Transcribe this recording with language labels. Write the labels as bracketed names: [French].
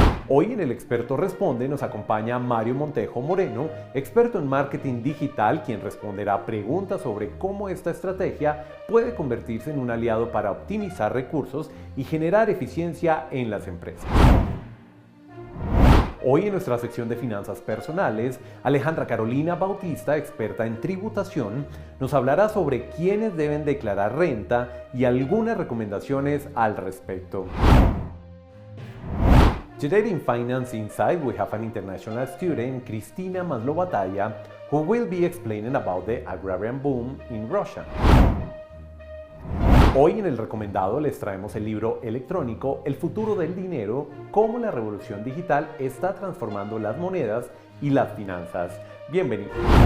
[Spanish] Hoy en El Experto Responde nos acompaña Mario Montejo Moreno, experto en marketing digital, quien responderá preguntas sobre cómo esta estrategia puede convertirse en un aliado para optimizar recursos y generar eficiencia en las empresas. Hoy en nuestra sección de finanzas personales, Alejandra Carolina Bautista, experta en tributación, nos hablará sobre quiénes deben declarar renta y algunas recomendaciones al respecto. [English] Today in Finance Insight, we have an international student, Cristina Maslow-Batalla, who will be explaining about the agrarian boom in Russia. [Spanish] Hoy en el recomendado les traemos el libro electrónico El futuro del dinero, cómo la revolución digital está transformando las monedas y las finanzas. Bienvenidos.